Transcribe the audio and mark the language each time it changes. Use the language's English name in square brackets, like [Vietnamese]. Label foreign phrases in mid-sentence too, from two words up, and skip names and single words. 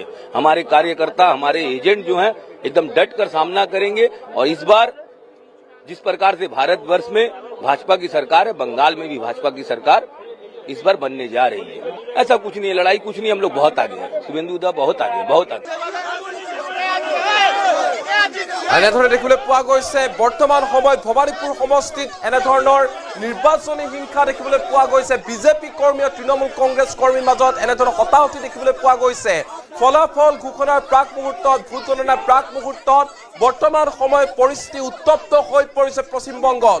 [Hindi] हमारे कार्यकर्ता, हमारे एजेंट जो हैं एकदम डट कर सामना करेंगे। और इस बार जिस प्रकार से भारतवर्ष में भाजपा की सरकार है, बंगाल में भी भाजपा की सरकार इस बार बनने जा रही है। ऐसा कुछ नहीं है, लड़ाई कुछ नहीं, हम लोग बहुत आगे हैं। शुभेंदु दा बहुत आगे, बहुत आगे। [Assamese] এনেধৰণে দেখিবলৈ পোৱা গৈছে বৰ্তমান সময়ত ভৱানীপুৰ সমষ্টিত এনেধৰণৰ নিৰ্বাচনী হিংসা দেখিবলৈ পোৱা গৈছে। বিজেপি কৰ্মী আৰু তৃণমূল কংগ্ৰেছ কৰ্মীৰ মাজত এনেধৰণৰ হতাহতি দেখিবলৈ পোৱা গৈছে। ফলাফল ঘোষণাৰ প্ৰাক মুহূৰ্তত, ভোট গণনাৰ প্ৰাক মুহূৰ্তত বৰ্তমান সময়ত পৰিস্থিতি উত্তপ্ত হৈ পৰিছে পশ্চিমবংগত।